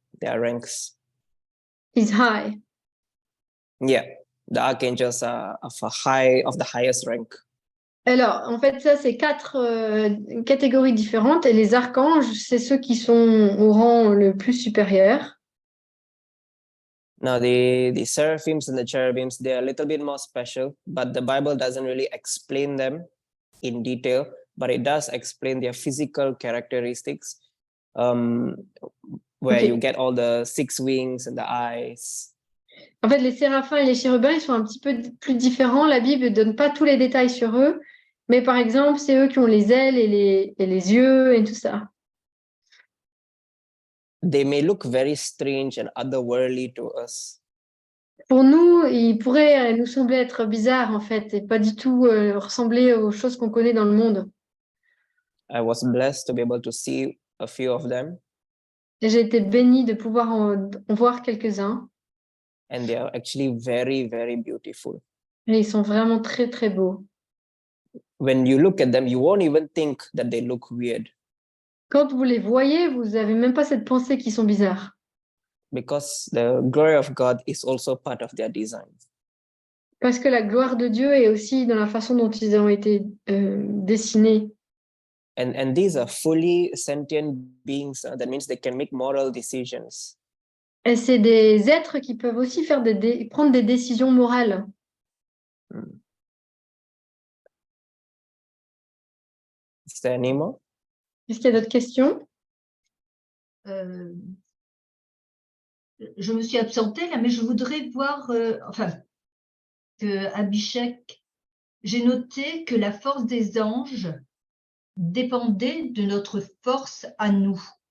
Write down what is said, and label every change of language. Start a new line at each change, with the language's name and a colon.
English: Their ranks. Is high. Yeah, the archangels are of the highest rank.
French: Alors, en fait, ça, c'est 4 catégories différentes. Et les archanges, c'est ceux qui sont au rang le plus supérieur.
English: Now, the seraphims and the cherubims, they are a little bit more special, but the Bible doesn't really explain them in detail, but it does explain their physical characteristics, where you get all the 6 wings and the eyes.
French: En fait, les séraphins et les chérubins, ils sont un petit peu plus différents. La Bible ne donne pas tous les détails sur eux. Mais par exemple, c'est eux qui ont les ailes et les yeux et tout ça.
English: They may look very strange and otherworldly to us.
French: Pour nous, ils pourraient nous sembler être bizarres, en fait, et pas du tout ressembler aux choses qu'on connaît dans le monde.
English: I was blessed to be able to see a few of them.
French: Et j'ai été bénie de pouvoir en voir quelques-uns.
English: And they are actually very, very beautiful.
French: Et ils sont vraiment très, très beaux.
English: When you look at them, you won't even think that they look weird.
French: Quand vous les voyez, vous n'avez même pas cette pensée qu'ils sont bizarres.
English: Because the glory of God is also part of their design.
French: Parce que la gloire de Dieu est aussi dans la façon dont ils ont été dessinés.
English: And these are fully sentient beings. That means they can make moral decisions.
French: Et c'est des êtres qui peuvent aussi prendre des décisions morales.
English: Is there any more?
French: Est-ce qu'il y a d'autres questions? Je me suis absentée là, mais je voudrais voir, que Abhishek, j'ai noté que la force des anges dépendait de notre force à nous.